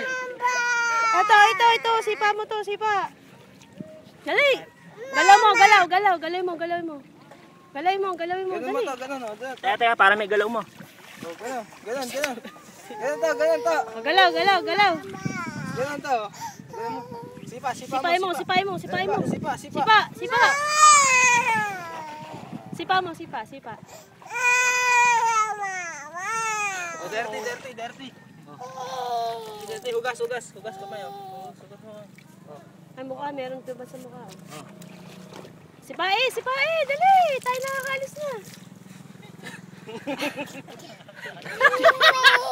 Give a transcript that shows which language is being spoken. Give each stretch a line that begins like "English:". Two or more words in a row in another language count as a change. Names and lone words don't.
Filipino: Ito, sipa mo to, sipa. Dali. Galaw mo, galaw, galaw, galaw mo, galaw mo. Galaw mo, galawin mo, Ganun mo dali. to, ganun oh. Teka, para may galaw mo. Oh, ganun, ganun, ganun. Ganun to, ganun to. Galaw, galaw, galaw. Ganun to. Ganun mo. Sipa, sipa Sipay mo, sipay mo, sipay mo. Sipa, sipa. Sipa, sipa. Sipa mo, sipa, sipa.
English: Oh, dirty, dirty, dirty.
Filipino: Oh. Dirty, hugas, hugas. Hugas kamay oh. Hugas mo. Oh. Ay, mukha, meron diba sa mukha? Oh. Sipa dali. Tayo nakakalis na.